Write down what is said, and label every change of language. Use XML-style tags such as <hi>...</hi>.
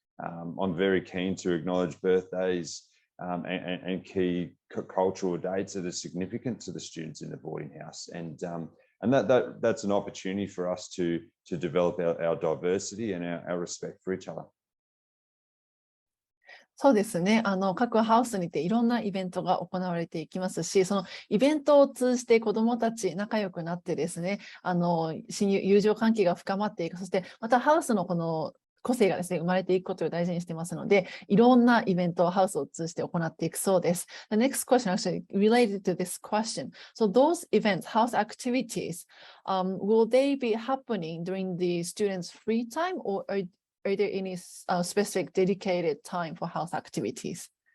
<en>I'm very keen to acknowledge birthdays and key cultural dates that are significant to the students in the boarding house. And that's an opportunity for us to develop our diversity and our respect for each other.</en> <ja>そうですね。各ハウスにていろんなイベントが行われていきますし、そのイベントを通じて子どもたち仲良くなってですね、友情関係が深まっていく。そしてまたハウスのこの個性がですね、生まれていくことを大事にしてますので、いろんなイベントをハウスを通じて行っていくそうです。</ja> <en>The next question actually related to this question. So those events, house activities, will they be happening during the students' free time, or are there any specific dedicated time for house activities?</en>